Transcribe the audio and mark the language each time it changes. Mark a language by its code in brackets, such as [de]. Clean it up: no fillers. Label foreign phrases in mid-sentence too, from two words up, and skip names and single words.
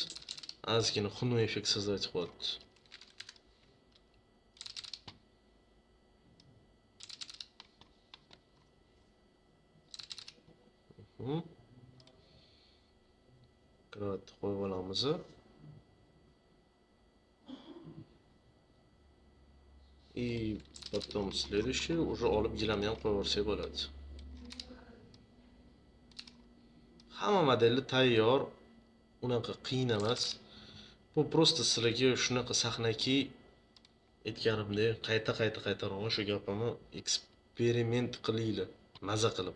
[uz] Ozgina xunuk effekt sozdавать qilyapti. Kravatni qo'yib olamiz. [ru] И потом следующий уже [uz] olib gilamni ham qo'yib yuborsak bo'ladi. Hamma modeli tayyor, unaqa qiyin emas. Bu просто sizlarga shunaqa sahnaki aytganimdek qayta shu gapimni eksperiment qilinglar, maza qilib.